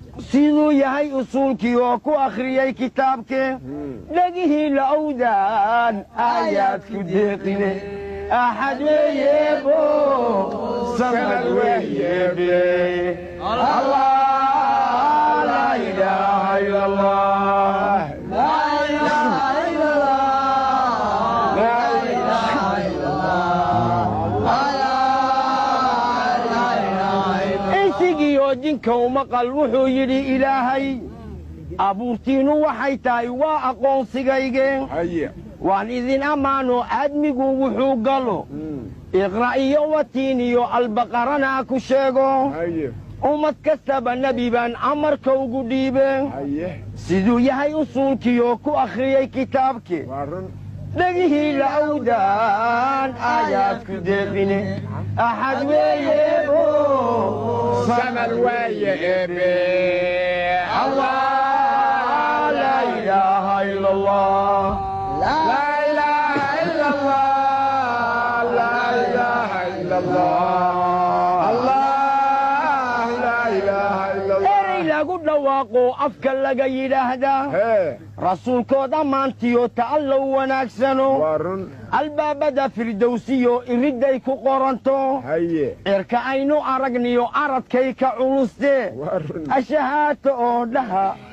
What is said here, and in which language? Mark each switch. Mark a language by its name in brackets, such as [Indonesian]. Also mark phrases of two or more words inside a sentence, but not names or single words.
[Somali] Siduu yahay usuulkii oo ku akhriyay kitaabkee, Hmm. dhegihii la owdaan aayaad ku deeqine. Axad weeye bo, samad weeye be. [Arabic] الله، لا إله إلا الله. لا إله إلا الله. لا إله إلا الله. لا إله إلا الله. [Somali] Insigii oo jinka u maqal wuxuu yidhi Ilaahay, abuurtiinnu waxay tahay waa aqoonsigaygeen. Haye. Waan idin ammaano aadmigu wuxuu galo. Mm. Iqra iyo Watiin iyo Al-Baqarana ku sheego. Haye. Ummad kastaba nabi baan amarka ugu dhiibe. Haye. Siduu yahay usuulkiyo ku akhriyay kitaabki. Waa run. Dhagihii la awdaan aayaad ku deeqine. Axad weeye bo. Samad weeye eebe. [Arabic] الله، لا إله إلا الله. لا إله إلا الله، لا إله إلا الله. الله، لا إله إلا الله. [Somali] Erey lagu dhawaaqo afka laga yidhaahdaa. Hee. Rasuulkood ammaantiyo ta'allow wanaagsano. Waa run. Albaabada firdowsiyo iridday ku qoranto. Haye. Cirka aynu aragniyo aradkay ka culuste. Waa run. Ashahaato oo dhaha.